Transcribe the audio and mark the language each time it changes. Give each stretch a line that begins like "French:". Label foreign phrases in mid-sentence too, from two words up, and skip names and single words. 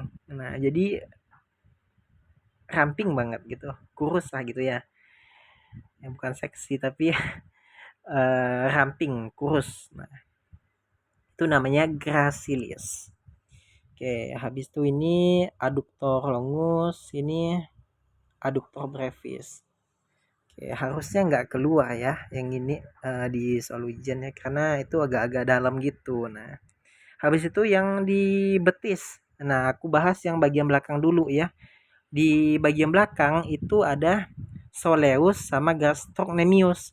Indonesian: Nah, jadi ramping banget gitu, kurus lah gitu ya. Yang bukan seksi tapi ramping, kurus. Nah, itu namanya gracilis. Oke, habis itu ini
Latin: adductor longus,
Indonesian: ini
Latin: adductor brevis.
Indonesian: Oke, harusnya nggak keluar ya yang ini di soal ujian ya, karena itu agak-agak dalam gitu. Nah, habis itu yang di betis. Nah, aku bahas yang bagian belakang dulu ya. Di bagian belakang itu ada soleus sama gastrocnemius.